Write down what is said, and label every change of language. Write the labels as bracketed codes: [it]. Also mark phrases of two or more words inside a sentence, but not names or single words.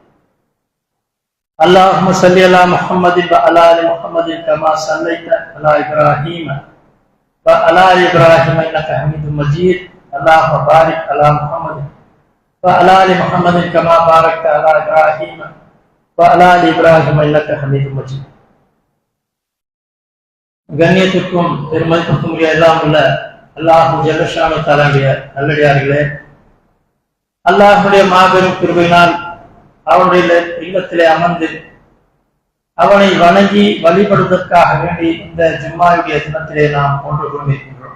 [ar] اللهم صل على محمد وعلى ال محمد كما صليت على ابراهيم وعلى ال ابراهيم انك حميد مجيد اللهم بارك على محمد وعلى ال محمد كما باركت على ابراهيم وعلى ال ابراهيم انك حميد مجيد. [ta] கண்ணியத்திற்கும் பெருமதிப்புக்கும் எல்லாம் உள்ள அல்லாஹ் ஜல்லஷானு தஆலாவுடைய நல்லடியார்களே, அல்லாஹ்வுடைய மாபெரும் கிருபையினால் அவனுடைய இல்லத்திலே அமர்ந்து அவனை வணங்கி வழிபடுவதற்காக வேண்டி இந்த ஜும்மாவுடைய தினத்திலே நாம் ஒன்று கொண்டிருக்கின்றோம்.